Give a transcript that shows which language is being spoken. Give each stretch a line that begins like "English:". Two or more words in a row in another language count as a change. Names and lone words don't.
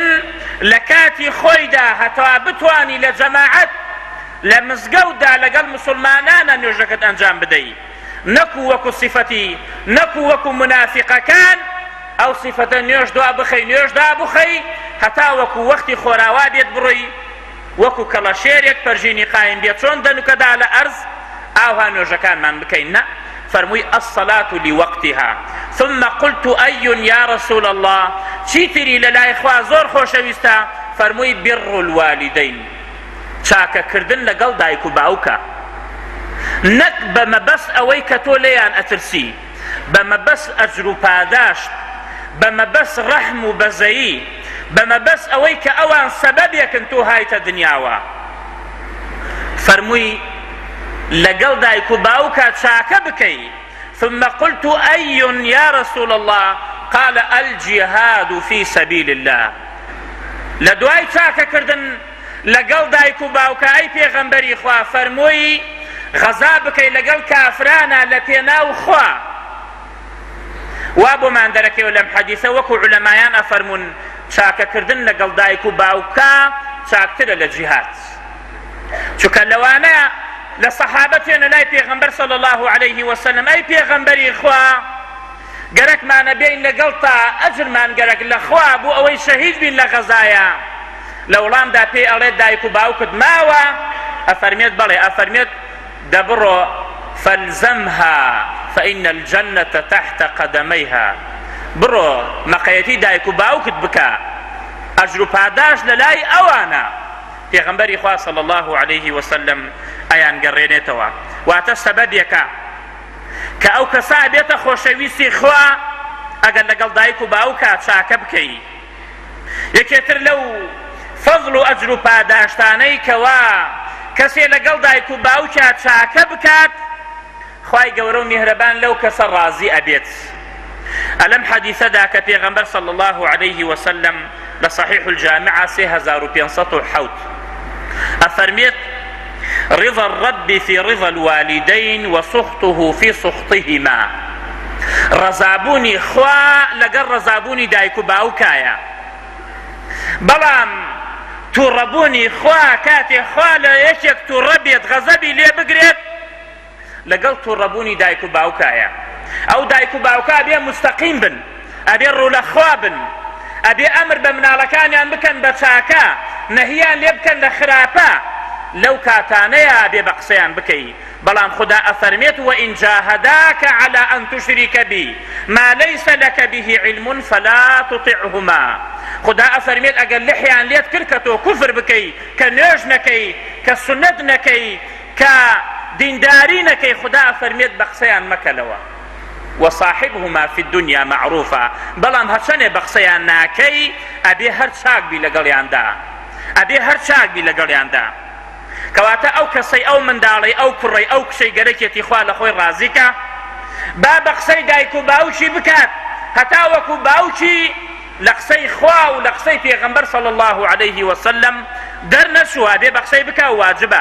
Central Kurdish: لە کاتی خۆیدا هەتا بتوانی لە جەماعەت لە مزگەوتدا لەگەڵ مسلمانانە نوێژەکەت ئەنجام بدەیت، نەکو وەکو سیفەتی نەکو وەکو منافقەکان ئەو سیفەتە نوێژ دوا بخەی نوێژ دا بخەی هەتا وەکو وەختی خۆراوا بێت بڕۆی، وەکو کەڵەشێرێک پەرژینی قایم بێت چۆن دەنوکەدا لە ئەرز ئاوا نوێژەکانمان بکەین. نە، فەرمووی
Arabic: الصلاة لوقتها. ثم قلت أي يا رسول الله،
Central Kurdish: چیتری لە لای خوا زۆر خۆشەویستە؟ فەرمووی
Arabic: بر الوالدین،
Central Kurdish: چاکەکردن لەگەڵ دایک و باوکە، نەک بەمەبەست ئەوەی کە تۆ لێیان ئەترسی، بەمەبەست ئەجر و پاداشت، بەمەبەست ڕەحم و بەزەیی، بەمەبەست ئەوەی کە ئەوان سەبەبێکن تۆ هایتە دنیاوە. فەرمووی لەگەڵ دایک و باوکە چاکە بکەی.
Arabic: ثم قلت أي يا رسول الله؟ قال الجهاد في سبيل الله.
Central Kurdish: لدواي چاکەکردن لەگەڵ دایک و باوکە ئەی پێغەمبەری خوا فەرمووی غەزا بکەی لەگەڵ کافرانە لە پێناو خوا. وا بۆمان دەرەکەوە لەم حەدیثە وەکو عولەمایان ئەفەرمون چاکەکردن لەگەڵ دایک و باوکە چاکترە لە جیهاد، چونکە لەوانەیە لە سەحابە تێنە لای پێغەمبەر
Arabic: صلی الله عليه وسلم
Central Kurdish: ئەی پێغەمبەری خوا گەرەکمانە بێین لەگەڵ تا ئەجرمان گەرەک لە خوا بۆ ئەوەی شەهید بین لە غەزایە. لە وڵامدا پێی ئەڵێت دایک و باوکت ماوە؟ ئەفەرمێت بەڵێ، ئەفەرمێت دەبڕۆ
Arabic: فەلزەمها فإن الجنة تحت قدميها،
Central Kurdish: بڕۆ مەقەیەتی دایک و باوکت بکە، ئەجر و پاداش لە لای ئەوانە. پێغەمبەری خوا
Arabic: صلی الله عليه وسلم
Central Kurdish: ئەیان گەڕێنێتەوە، واتە سەبەبێکە کە ئەو کەسا بێتە خۆشەویستی خوا ئەگەر لەگەڵ دایک و باوکە چاکە بکەی. یەکێتر لەو فەضڵ و ئەجر و پاداشتانەی کەوا کەسێ لەگەڵ دایک و باوکە چاکە بکات، خوای گەورە و میهرەبان لەو کەسە ڕازی ئەبێت. ئەلەم حەدیثەدا کە پێغەمبەر
Arabic: صلی الله عليه وسلم
Central Kurdish: لە صحیح الجامعە 3507 ئەفەرمێت
Arabic: رضا الرب في رضا الوالدين وسخطه في سخطهما،
Central Kurdish: ڕەزابوونی خوا لەگەڵ ڕەزابوونی دایک و باوکایە، بەڵام تووڕەبوونی خوا کاتێ خوا لە یەکێک تووڕە بێت غەزەبی لێ بگرێت لەگەڵ تووڕەبوونی دایک و باوکایە. ئەو دایک و باوکا بێ مستەقیم بن، ئەبێ ڕوو لە خوا بن، ئەبێ ئەمر بە مناڵەکانیان بکەن بە چاکە، نەهیان لێ بکەن لە خراپە، لەو کاتانەیە بێ بە قسەیان بکەی. بەڵام خدا ئەفەرمێت
Arabic: وئین جاهەداکە عەلا ئەن توشریکە بی ما لەیسە لەکە به علم فلا تطعهما.
Central Kurdish: خدا ئەفەرمێت ئەگەر لحیان لێت کرد کە تۆ کوفر بکەی، کە نوێژ نەکەی، کە سونەت نەکەی، کە دینداری نەکەی، خدا ئەفەرمێت بە قسەیان مەکەلەوە.
Arabic: وصاحبهما في الدنيا معروفا،
Central Kurdish: بەڵام هەرچەنێ بە قسەیان ناکەی ئەبێ هەر چاک بی لەگەڵیاندا، ئەبێ هەر چاک بی لەگەڵیاندا. کەواتە ئەو کەسەی ئەو منداڵی ئەو کوڕی ئەو کشەی گەرەکێتی خوا لە خۆی ڕازیکە با بە قسەی دایک و باوکی بکات، هەتا وەکو باوکی لە قسەی خوا و لە قسەی پێغەمبەر
Arabic: صلی الله عليه وسلم
Central Kurdish: دەرنەچووە، بێ بە قسەی بکە و واجبە.